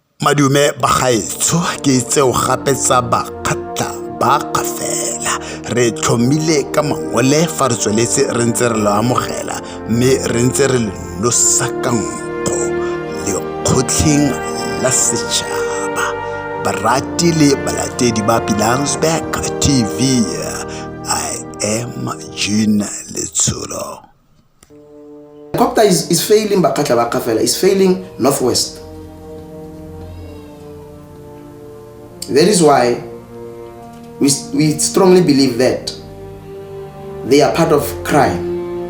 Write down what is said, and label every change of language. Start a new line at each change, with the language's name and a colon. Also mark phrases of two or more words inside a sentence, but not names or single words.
Tswana: Madume ba gaetsho ke tseo gape tsa Bakgatla ba Kgafela re tlhomile ka mangole fa re tsweletse re ntse re lo amogela mme re ntse re le nosa ka nko lekgotleng la setšhaba barati le balatedi ba Pilanesberg TV.
English: I am Jean Letsholo. Helicopter is failing Bakgatla ba Kgafela, is failing Northwest. That is why we strongly believe that they are part of crime.